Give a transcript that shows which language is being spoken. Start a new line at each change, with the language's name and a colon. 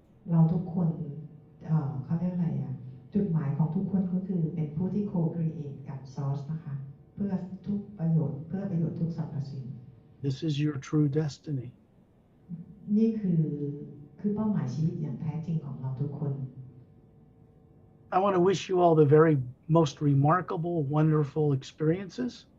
Thai: เราทุกคนเขาเรียกอะไรจุดหมายของทุกคนก็คือเป็นผู้ที่ co-create กับ source นะคะเพื่อทุกประโยชน์ทุกสรรพสิ่ง
English: This is your true destiny.
Thai: นี่คือเป้าหมายชีวิตอย่างแท้จริงของเราทุกคน
English: I want to wish you all the very most remarkable, wonderful experiences.